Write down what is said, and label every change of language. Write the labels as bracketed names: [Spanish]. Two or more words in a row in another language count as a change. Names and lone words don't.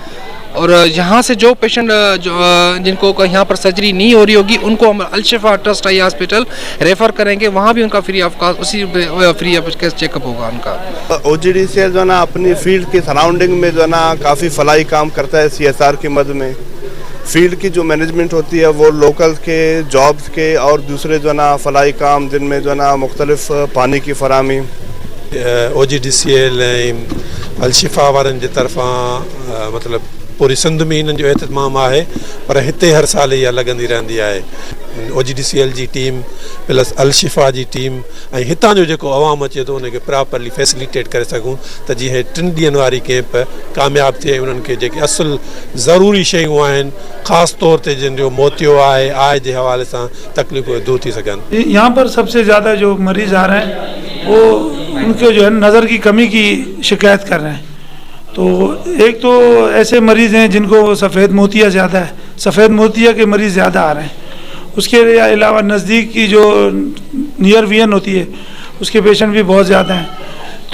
[Urdu] اور یہاں سے جو پیشنٹ جن کو یہاں پر سرجری نہیں ہو رہی ہوگی، ان کو ہم الشفا ٹرسٹ آئی ہاسپٹل ریفر کریں گے، وہاں بھی ان کا [English] free of cost [Urdu] اسی [English] free of checkup [Urdu] ہوگا ان کا. OGDCL جو ہے نا اپنی فیلڈ کی سراؤنڈنگ میں جو ہے نا کافی فلاحی کام کرتا ہے. CSR کی مد میں فیلڈ کی جو مینجمنٹ ہوتی ہے وہ لوکل کے جابز کے اور دوسرے جو ہے نا فلاحی کام، جن میں جو ہے نا مختلف پانی کی فراہمی [Sindhi] OGDCL अल-शिफा वारनि जी तरफ़ां मतलब पूरी सिंध में इन जो एहतमाम है, पर हिते हर साल इहा लॻंदी रहंदी है। OGDCL जी टीम प्लस अल-शिफा जी टीम ऐं हितां जो जेको आवाम अचे थो उनखे [English] properly facilitate [Sindhi] करे सघूं त जीअं 3 ॾींहंनि वारी कैंप कामयाबु थिए। उन्हनि खे जेके असुल ज़रूरी शयूं आहिनि, ख़ासि तौर ते जिन जो मोतियो आहे आय जे हवाले सां तकलीफ़ूं दूर थी सघनि। [Urdu] یہاں پر سب سے زیادہ جو مریض آ رہے ہیں وہ ان کے جو ہے نظر کی کمی کی شکایت کر رہے ہیں. تو ایک تو ایسے مریض ہیں جن کو سفید موتیا زیادہ ہے، سفید موتیا کے مریض زیادہ آ رہے ہیں. اس کے علاوہ نزدیک کی جو [English] near vision [Urdu] ہوتی ہے اس کے پیشنٹ بھی بہت زیادہ ہیں.